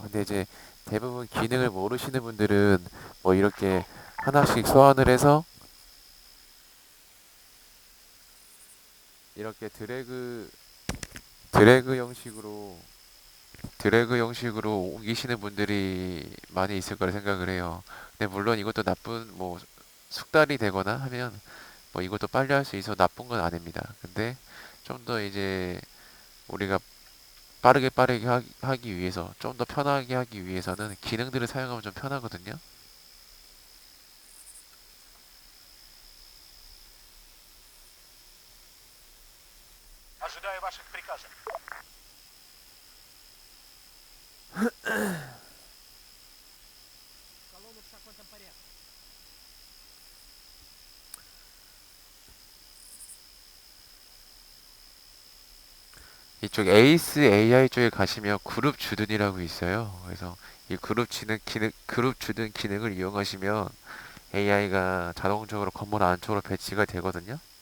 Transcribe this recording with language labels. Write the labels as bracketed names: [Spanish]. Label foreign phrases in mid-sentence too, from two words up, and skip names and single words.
[Korean] 근데 이제 대부분 기능을 모르시는 분들은 뭐 이렇게 하나씩 소환을 해서 이렇게 드래그 형식으로 드래그 형식으로 옮기시는 분들이 많이 있을 거라 생각을 해요. 근데 물론 이것도 나쁜 뭐 숙달이 되거나 하면 뭐 이것도 빨리 할 수 있어 나쁜 건 아닙니다. 근데 좀 더 이제 우리가 빠르게 하기 위해서 좀 더 편하게 하기 위해서는 기능들을 사용하면 좀 편하거든요. [Russian] Ожидаю ваших приказов. Колонну в шахматном порядке. [Korean] 이쪽 에이스 AI 쪽에 가시면 그룹 주둔이라고 있어요. 그래서 이 그룹 주둔 기능을 이용하시면 AI가 자동적으로 건물 안쪽으로 배치가 되거든요.